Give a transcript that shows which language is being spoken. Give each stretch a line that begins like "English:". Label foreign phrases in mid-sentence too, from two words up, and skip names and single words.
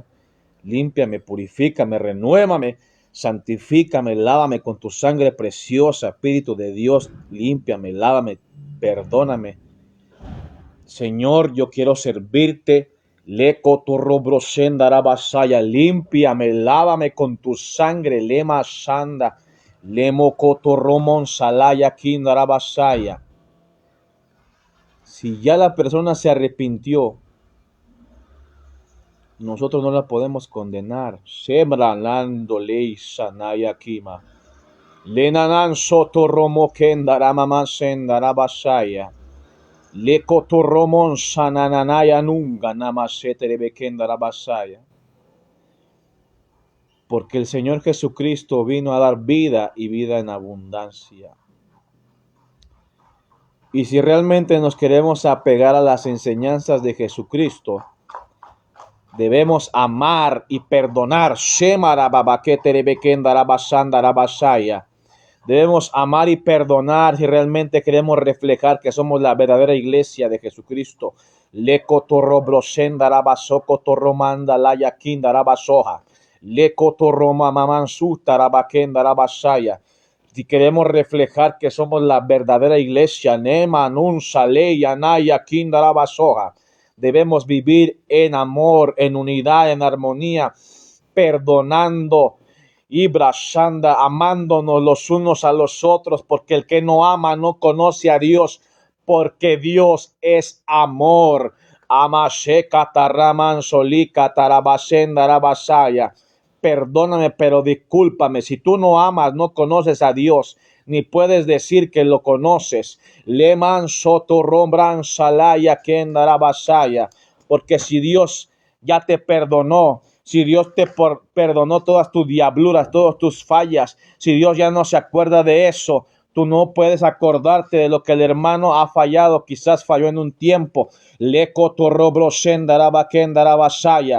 Spanish: Límpiame, purifícame, renuévame, santifícame, lávame con tu sangre preciosa, Espíritu de Dios, límpiame, lávame, perdóname. Señor, yo quiero servirte. Leco tu robro sendarabasaya, límpiame, lávame con tu sangre, lema sanda, lemo cotorromon salaya kindarabasaya. Si ya la persona se arrepintió, nosotros no la podemos condenar. Sembralando ley sanaya kima. Lenanan soto romo kendaramaman sendarabasaya. Le cotorromon sanananaya nunga namasetere kendarabasaya. Porque el Señor Jesucristo vino a dar vida y vida en abundancia. Y si realmente nos queremos apegar a las enseñanzas de Jesucristo, debemos amar y perdonar. Debemos amar y perdonar si realmente queremos reflejar que somos la verdadera iglesia de Jesucristo. Le cotorrobrosendarabasó cotorromanda la yaquindarabasoja. Le cotorroma mamansutarabakendarabasaya. Si queremos reflejar que somos la verdadera iglesia, Nema nun sale yanaya kindarabasoja. Debemos vivir en amor, en unidad, en armonía, perdonando y brashanda, amándonos los unos a los otros, porque el que no ama no conoce a Dios, porque Dios es amor. Amasheka taraman solika tarabasenda rabasaya. Perdóname, pero discúlpame. Si tú no amas, no conoces a Dios, ni puedes decir que lo conoces. Leman sotorrombran salaya kendarabasaya. Porque si Dios ya te perdonó, si Dios te perdonó todas tus diabluras, todas tus fallas, si Dios ya no se acuerda de eso, tú no puedes acordarte de lo que el hermano ha fallado, quizás falló en un tiempo. Le cotorrobrosendarabakendarabasaya.